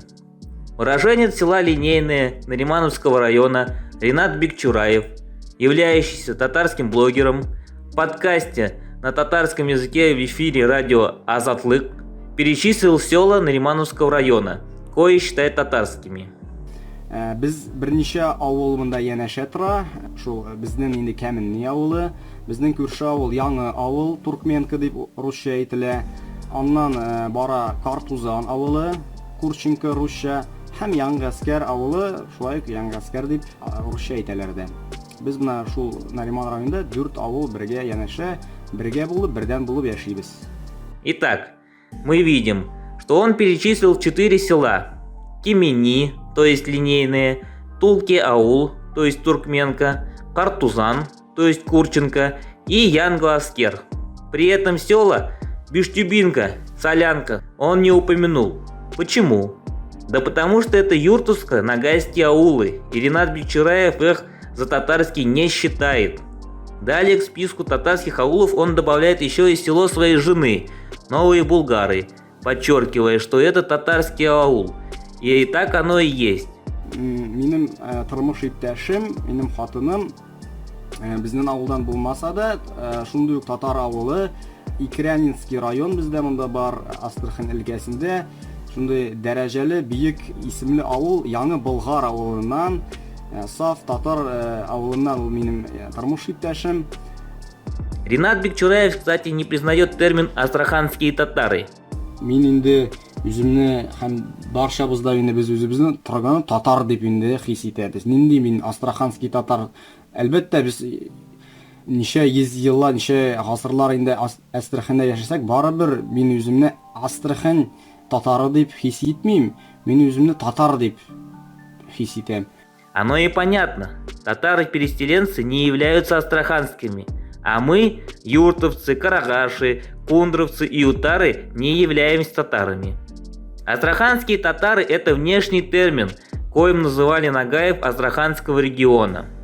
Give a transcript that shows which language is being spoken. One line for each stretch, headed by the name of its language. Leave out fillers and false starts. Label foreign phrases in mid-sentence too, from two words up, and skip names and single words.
Russian: Уроженец села Линейное Наримановского района Ринат Бекчураев, являющийся татарским блогером, в подкасте на татарском языке в эфире радио Азатлык перечислил села Наримановского района, кои считает татарскими.
Tatar: Biz birнеше авыл монда янәшә тора. Шул безнең инде Кәменный авылы, безнең күрше авыл Яңы авыл, Туркменка дип русча әйтелә. Аннан бара Картузан авылы, Курченко русча һәм Яңгаскәр авылы, шулай Яңгаскәр дип русча әйтәләр дә. Без менә шул Нариман районында 4 авыл бергә янәшә, бергә булып, бердән булып яшибез.
Russian: Итак, мы видим, что он перечислил 4 села: Кемени, то есть Линейные, Тулки-аул, то есть Туркменка, Картузан, то есть Курченко, и Янгоаскер. При этом села Биштюбинка, Солянка он не упомянул. Почему? Да потому что это юртовско-нагайские аулы, и Ринат Бекчураев их за татарские не считает. Далее к списку татарских аулов он добавляет еще и село своей жены, Новые Булгары, подчеркивая, что это татарский аул. И так оно и есть.
Tatar: Минем тормыш иптәшем, минем хатыным безнең авылдан булмаса да, шундый ук татар авылы, Икрянинский район бездә монда бар, Астрахань өлкәсендә. Шундый дәрәҗәле, биек исемле авыл Яңы Болгар авылыннан, саф татар авылыннан ул минем тормыш иптәшем.
Russian: Ринат Бекчураев, кстати, не признает термин «астраханские татары».
Tatar: Мин инде үземне һәм барчабызда инде без үзебезне торган татар дип инде хис итәбез. Нинди мин астраханский татар? Әлбәттә без ничә йөз еллар, ничә гасырлар инде Астраханда яшәсәк, барыбер мин үземне Астрахань татары дип хис итмим. Мин үземне татар дип хис итәм.
Russian: Оно и понятно. Татары-переселенцы не являются астраханскими, а мы, юртовцы, карагаши, кундровцы и утары, не являемся татарами. Астраханские татары – это внешний термин, коим называли нагаев Астраханского региона.